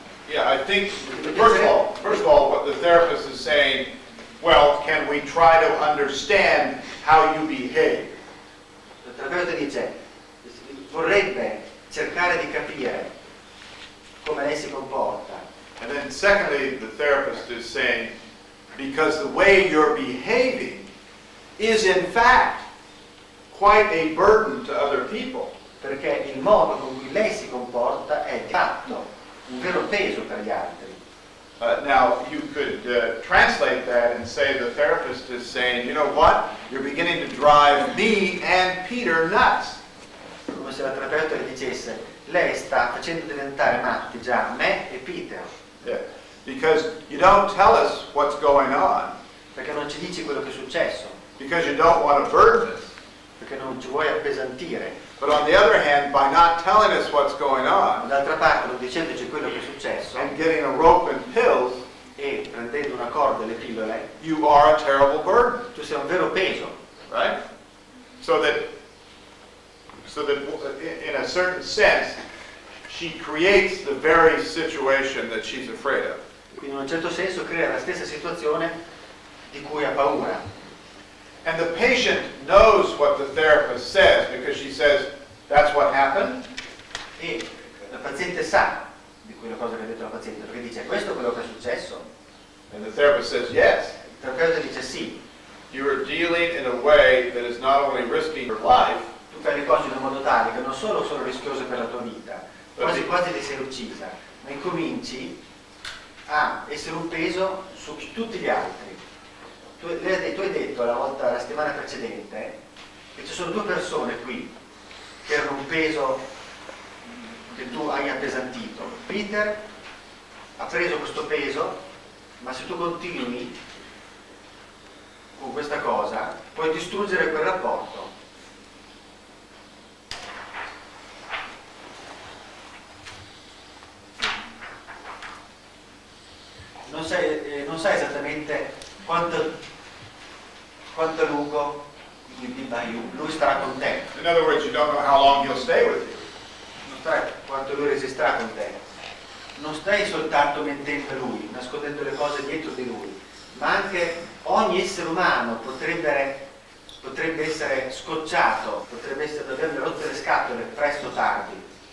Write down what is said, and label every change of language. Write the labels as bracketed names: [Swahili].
[English] Yeah, I think first of all, what the therapist is saying, well, can we try to understand how you behave? [Italian] Il terapeuta dice: vorrebbe cercare di capire come lei si comporta. [English] And then secondly, the therapist is saying, because the way you're behaving is in fact quite a burden to other people. [Italian] Perché il modo con cui lei si comporta è di fatto un vero peso per gli altri. [English] Now, you could translate that and say the therapist is saying, you know what, you're beginning to drive me and Peter nuts. [Italian] Come se la terapeuta le dicesse: lei sta facendo diventare matti già me e Peter. [English] Yeah. Because you don't tell us what's going on. [Italian] Perché non ci dici quello che è successo, [English] Because you don't want to burden us. [Italian] perché non ci vuoi appesantire. [English] But on the other hand, by not telling us what's going [Italian] Ma [English] on [Italian] d'altra parte, non dicendoci quello che è successo [English] and getting a rope and pills, [Italian] e prendendo una corda e le pillole, [English] you are a terrible burden, [Italian] tu sei un vero peso. [English] right? So that in a certain sense, she creates the very situation that she's afraid of. [Italian] Quindi in un certo senso crea la stessa situazione di cui ha paura. [English] And the patient knows what the therapist says because she says, that's what happened. [Italian] E la paziente sa di quella cosa che ha detto la paziente, perché dice: questo è quello che è successo. [English] And the therapist says, yes. [Italian] Il terapeuta dice: sì, [English] You are dealing in a way that is not only risking your life, [Italian] tu tu fai le cose in un modo tale che non solo sono rischiose per la tua vita, quasi quasi ti sei uccisa, ma incominci a essere un peso su tutti gli altri. Tu hai detto la settimana precedente che ci sono due persone qui che erano un peso che tu hai appesantito. Peter ha preso questo peso, ma se tu continui con questa cosa puoi distruggere quel rapporto. Non sai esattamente quanto è lungo lui starà con te. [English] In other words, you don't know how long he'll stay with you. [Italian] Non sai quanto lui resisterà con te. Non stai soltanto mentendo lui, nascondendo le cose dietro di lui, ma anche ogni essere umano potrebbe essere scocciato, potrebbe averle rotte le scatole presto o tardi.